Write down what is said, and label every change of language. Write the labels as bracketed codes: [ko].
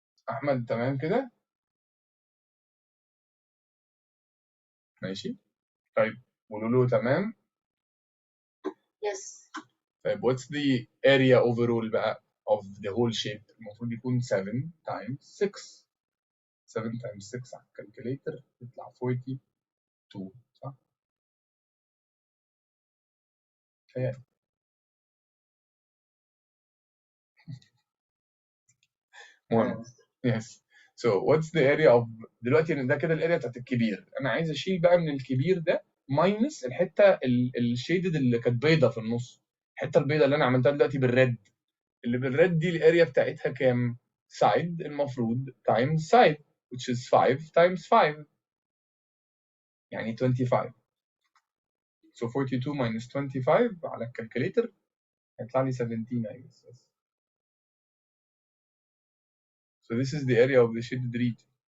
[ar] احمد تمام كده؟ ماشي. طيب ولولو تمام؟ [en] Yes. طيب what's the area overall بقى of the whole shape؟ [ar] المفروض يكون [en] 7 times 6. [ar] 7 times 6 على الكالكوليتر يطلع 42 صح؟ تهيألي. مهم. Yes. So what's the area of دلوقتي ده كده الاريا بتاعت الكبير. انا عايز اشيل بقى من الكبير ده ماينس الحته الشيدد اللي كانت بيضه في النص. الحته البيضه اللي انا عملتها دلوقتي بالريد اللي بالريد دي الاريا بتاعتها كام؟ سايد المفروض تايمز سايد [en] which is 5 times 5 [ar] يعني 25. So 42 minus 25 على الكالكوليتر هيطلع لي 17 [en] I guess. [ar] Yes. [en] So this is the area of the shaded region.